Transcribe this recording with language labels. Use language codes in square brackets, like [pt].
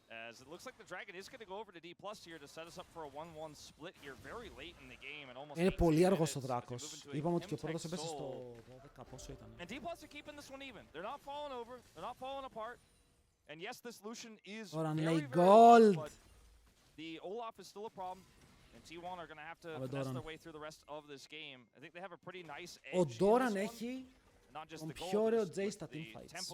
[en] As it looks like the Dragon is going to go over to D+ here to set us up for a 1-1 split here very late in the game and almost. [el] Είναι πολύ αργός ο Δράκος. Είπαμε ότι και ο πρώτος έπεσε στο 12, πόσο ήταν. [en] And D+ are keeping this one even. They're not falling over. They're not falling apart. And yes, this Lucian is very gold, but the Olaf is still a problem. And T1 are going to have to finesse their way through the rest of this game. I think they have a pretty nice edge. [el] Ο Doran έχει τον πιο ωραίο J στα teamfights.